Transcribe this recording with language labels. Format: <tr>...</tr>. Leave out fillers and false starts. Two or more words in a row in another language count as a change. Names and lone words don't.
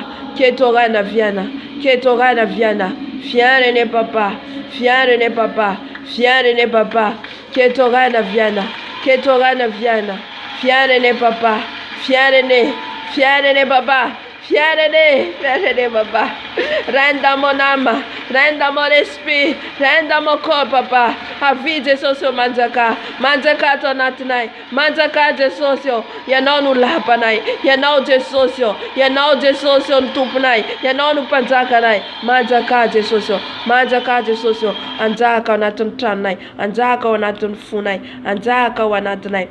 <fr>Que ton règne vienne, que ton règne vienne. Viens régner papa, viens régner papa, viens régner papa. Que ton règne vienne, que ton règne vienne. Viens régner papa, viens régner, viens régner papa. Viens régner papa. Règne dans mon âme, règne dans mon esprit, règne dans mon corps papa.</fr> <mg>Avie Jesosy manjaka, manjaka tonatinai, manjaka Jesosy. Yanao no lapanai, yanao Jesosy, yanao Jesosy ntumpunai, yanao no panjakanai. Manjaka Jesosy, manjaka Jesosy. Anjaka anatin'ny tranonay, anjaka anatin'ny fonay, anjaka anatinay.</mg>